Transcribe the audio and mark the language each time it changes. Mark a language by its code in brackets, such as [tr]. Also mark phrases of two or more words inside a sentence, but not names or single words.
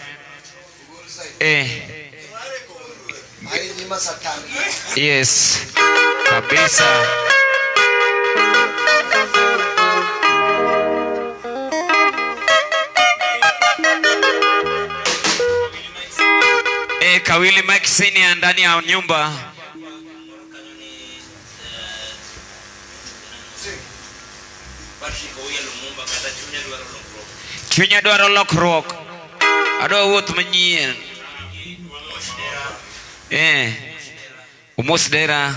[en] Yes. [sw] Kabisa. Kawili Mike Senior ndani ya nyumba. [luo] Chunya dwaro lokruok. Adwa wuoth manyien. Umos dera.